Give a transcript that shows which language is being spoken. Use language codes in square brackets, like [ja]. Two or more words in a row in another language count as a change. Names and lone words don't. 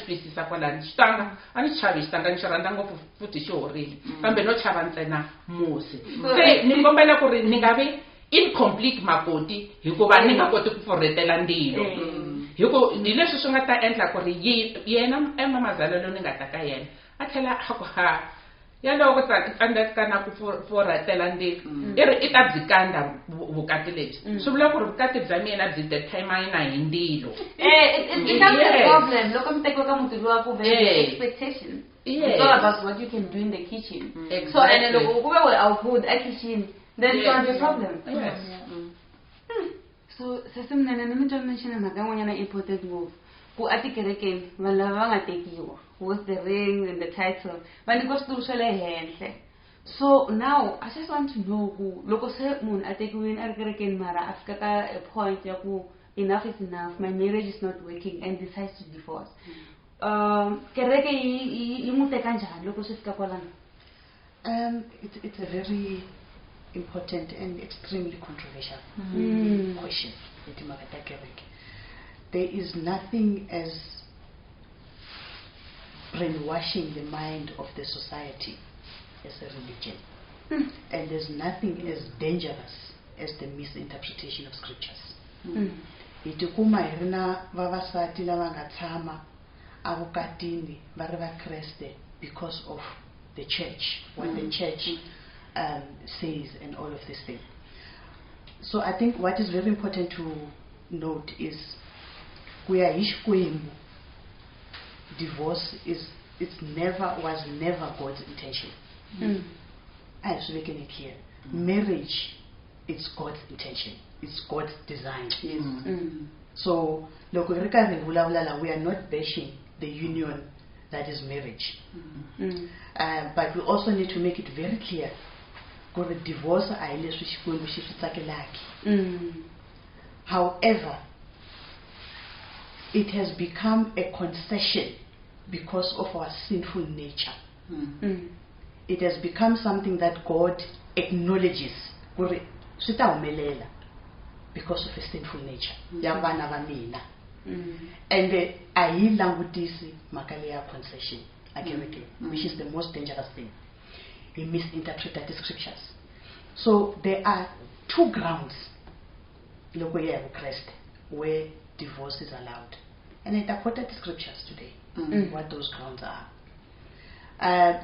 [ts] twisisa kwalani xitanga a ni chavi xitanga ni xi rhandza ngopfu futhi xi horile kambe no chava ntsena musi se ni kombela ku ri ni nga vi incomplete makoti hikuva ni nga koti ku pfurhetela ndzilo hi leswi swi nga ta endla ku ri yena emamazalelo ni nga ta ka yena a tlhela a ya loko tsandzekana ku pfurhetela ndzilo i ri i ta byi kandza vukati lebyi swi vula ku ri vukati bya mina byi determine hi ndzilo [en] it's a problem [ts] loko mi tekiwa ka muti luwa ku [en] expectations it's all about what you can do in the kitchen so and [ts] loko ku ve [en] we are good at kitchen then it's gonna be a problem [ts] so sesemnene ni mi twa mention mhaka yin'wanyana important ngopfu ku a tikerekeni vanhu lava va nga tekiwa [en] with the ring and the title [ts] va nyikiwa switulu swa le henhla [en] so now I just want to know [ts] ku loko se munhu a tekiwini a ri kerekeni mara a fika ka a point ya ku [en] enough is enough, my marriage is not working and decides to divorce [ts] kereke yi mu teka njhani loko swi fika kwalano? [en] It's a very important and extremely controversial question. There is nothing as brainwashing the mind of the society as a religion, and there's nothing as dangerous as the misinterpretation of scriptures. [ts] Itukuma irina vavasati lava nga tshama avukatini vari vakreste [en] because of the church, what the church says and all of this thing. So I think what is very important to note is divorce was never God's intention. I have spoken it here. Marriage, it's God's intention. It's God's design. So we are not bashing the union that is marriage. But we also need to make it very clear [ts] ku ri divorce a hi leswi Xikwembu xi swi tsakelaki. [en] However, it has become a concession because of our sinful nature. It has become something that God acknowledges [ts] ku ri swi ta humelela [en] because of a sinful nature [ts] ya vana va mina. [en] And [ts] a hi langutisi mhaka leya [en] concession again, which is the most dangerous thing. We misinterpret the scriptures. So there are two grounds where divorce is allowed. And I quoted the scriptures today, what those grounds are.